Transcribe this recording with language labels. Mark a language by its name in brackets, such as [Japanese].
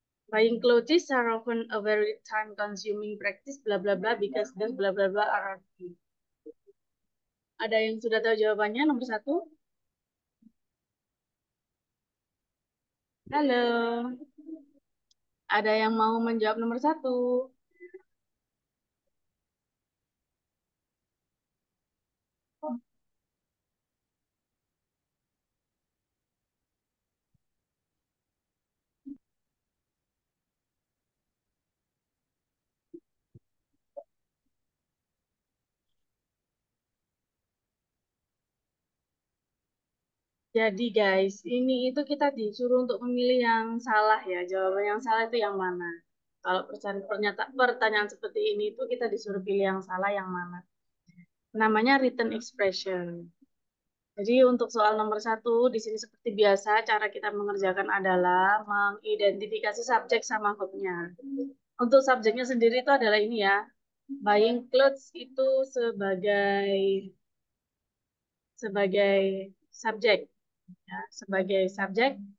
[English] Buying clothes are often a very time-consuming practice, bla bla bla, because this bla bla bla are. [Indonesian] Ada yang sudah tahu jawabannya nomor satu? Halo, ada yang mau menjawab nomor satu? Jadi guys, ini itu kita disuruh untuk memilih yang salah ya. Jawaban yang salah itu yang mana? Kalau pertanyaan seperti ini itu kita disuruh pilih yang salah yang mana? Namanya written expression. Jadi untuk soal nomor satu, di sini seperti biasa, cara kita mengerjakan adalah mengidentifikasi subjek sama verbnya. Untuk subjeknya sendiri itu adalah ini ya, buying clothes itu sebagai sebagai subjek, ya, sebagai subjek.